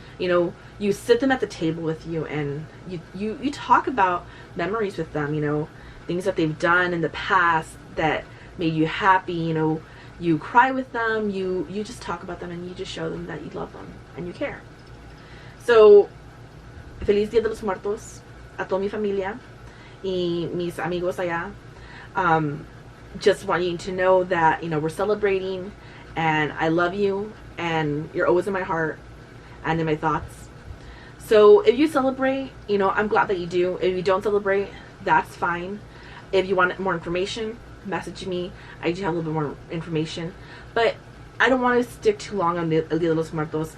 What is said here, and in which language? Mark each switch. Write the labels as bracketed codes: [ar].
[en] You know, you sit them at the table with you, and you talk about memories with them, you know, things that they've done in the past that made you happy, you know, you cry with them, you just talk about them, and you just show them that you love them and you care. [es] So, feliz Dia de los Muertos a toda mi familia y mis amigos allá. [en] Just want you to know that, you know, we're celebrating, and I love you, and you're always in my heart and in my thoughts. So if you celebrate, you know, I'm glad that you do. If you don't celebrate, that's fine. If you want more information, message me. I do have a little bit more information, but I don't want to stick too long on the Dia de los Muertos.